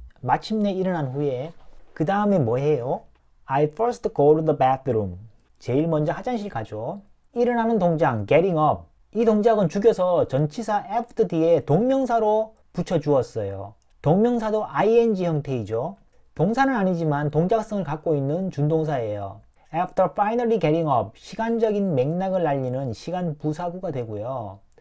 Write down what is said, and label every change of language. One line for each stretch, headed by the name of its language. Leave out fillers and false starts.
Korean: 마침내 일어난 후에 그 다음에 뭐 해요?
English: I first go to the bathroom.
Korean: 제일 먼저 화장실 가죠. 일어나는 동작, getting up. 이 동작은 죽여서 전치사 after 뒤에 동명사로 붙여주었어요. 동명사도 ing 형태이죠. 동사는 아니지만 동작성을 갖고 있는 준동사예요.
English: After finally getting up,
Korean: 시간적인 맥락을 알리는 시간 부사구가 되고요.